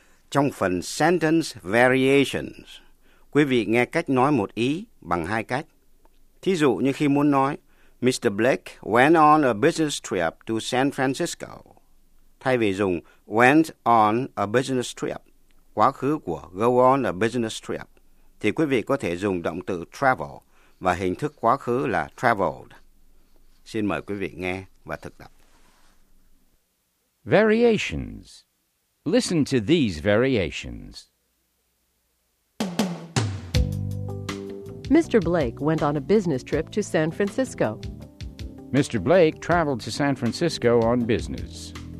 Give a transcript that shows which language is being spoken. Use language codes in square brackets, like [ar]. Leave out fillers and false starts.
[vi] Trong phần Sentence Variations, quý vị nghe cách nói một ý bằng hai cách. Thí dụ như khi muốn nói, Mr. [en] Blake went on a business trip to San Francisco. [vi] Thay vì dùng [en] went on a business trip, [vi] quá khứ của [en] go on a business trip, [vi] thì quý vị có thể dùng động từ travel và hình thức quá khứ là traveled. Xin mời quý vị nghe và thực tập. [en] Variations. Listen to these variations. Mr. Blake went on a business trip to San Francisco. Mr. Blake traveled to San Francisco on business.